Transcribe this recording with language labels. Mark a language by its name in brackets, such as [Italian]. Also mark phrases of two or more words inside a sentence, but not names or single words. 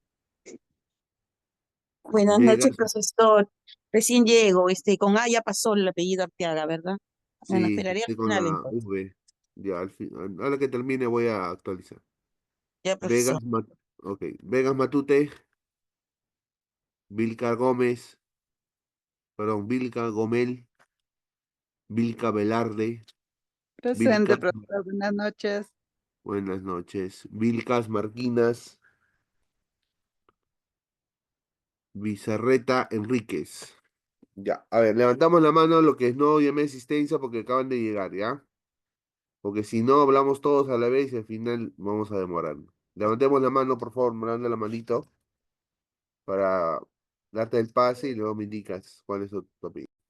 [Spanish] Buenas Vegas. noches, profesor. Recién llego, con A ya pasó el apellido Arteaga, ¿verdad? Bueno, Sí, esperaría estoy al con final la entonces. V. Ya, al fin, a la que termine voy a actualizar. Ya, profesor. Ok. Vegas Matute. Vilca Gómez. Perdón, Vilca Gomel. Vilca Velarde. Presente, Vilca, profesor, buenas noches. buenas noches. Vilcas Marquinas. Bizarreta Enríquez. Ya, a ver, levantamos la mano lo que no llamé asistencia porque acaban de llegar, ¿ya? Porque si no hablamos todos a la vez y al final vamos a demorar. Levantemos la mano, por favor, me dando la manito para darte el pase y luego me indicas cuál es tu apellido.